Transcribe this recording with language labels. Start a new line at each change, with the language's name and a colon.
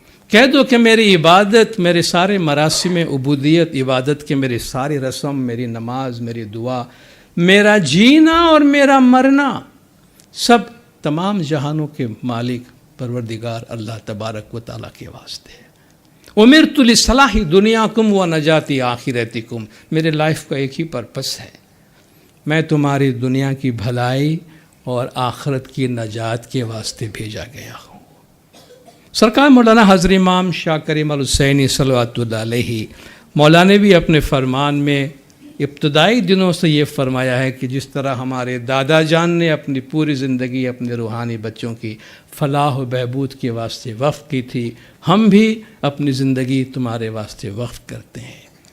Urdu: کہہ دو کہ میری عبادت، میرے سارے مراسم عبودیت، عبادت کے میرے ساری رسم، میری نماز، میری دعا، میرا جینا اور میرا مرنا سب تمام جہانوں کے مالک پروردگار اللہ تبارک و تعالیٰ کے واسطے ہے.
Arabic: امرت لصلاح دنیاکم و نجات آخرتکم.
Urdu: میرے لائف کا ایک ہی پرپس ہے، میں تمہاری دنیا کی بھلائی اور آخرت کی نجات کے واسطے بھیجا گیا ہوں. سرکار مولانا حضرت امام شاہ کریم الحسینی
Arabic: صلوات اللہ علیہ
Urdu: مولا نے بھی اپنے فرمان میں ابتدائی دنوں سے یہ فرمایا ہے کہ جس طرح ہمارے دادا جان نے اپنی پوری زندگی اپنے روحانی بچوں کی فلاح و بہبود کے واسطے وقف کی تھی، ہم بھی اپنی زندگی تمہارے واسطے وقف کرتے ہیں.